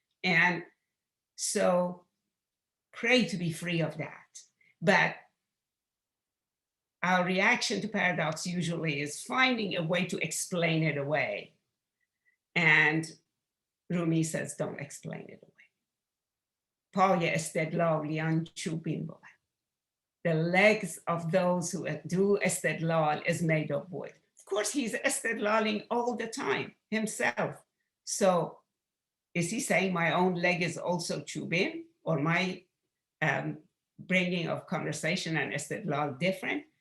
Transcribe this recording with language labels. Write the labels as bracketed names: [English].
[English] And so pray to be free of that. But our reaction to paradox usually is finding a way to explain it away. And Rumi says, don't explain it away. [Persian] پای استدلالیان چوبین بود. [English] The legs of those who do istidlal is made of wood. Of course, he's istidlaling all the time himself. So is he saying my own leg is also chubin, or my bringing of conversation and istidlal different?